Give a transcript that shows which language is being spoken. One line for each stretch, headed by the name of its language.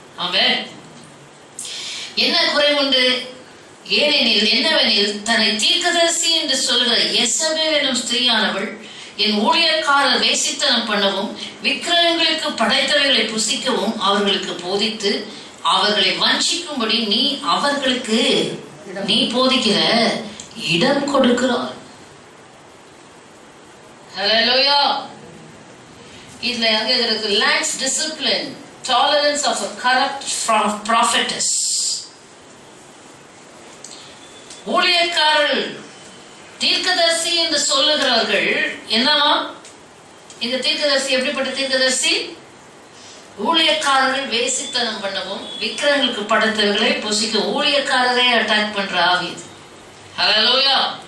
Tamil: அவன் என்ன குறை உண்டு? ஏனெனில் என்னவெனில் தன்னை தீர்க்கதரிசி என்று சொல்கிற யேசபேல் எனும் ஸ்திரீயானவள் என் ஊழியக்காரர் வேசித்தனம் பண்ணவும் விக்கிரகங்களுக்கு படைத்தவைகளை புசிக்கவும் அவர்களுக்கு போதித்து அவர்களை வஞ்சிக்கும்படி அவர்களுக்கு நீ போதிக்கிற இடம் கொடுக்கிறார். ஹல்லேலூயா. இதுல அங்க இருக்கு
English: lacks discipline, tolerance of a corrupt prophetess.
Tamil: ஊழியக்காரர்கள் தீர்க்கதரிசி என்று சொல்லுகிறவர்கள் என்னவா? இந்த தீர்க்கதரிசி எப்படிப்பட்ட தீர்க்கதரிசி? ஊழியக்காரர்கள் வேசித்தனம் பண்ணவும் விக்கிரங்களுக்கு படைத்தவர்களை புசிக்க ஊழியக்காரரை அட்டாக் பண்ற ஆவி. ஹல்லேலூயா.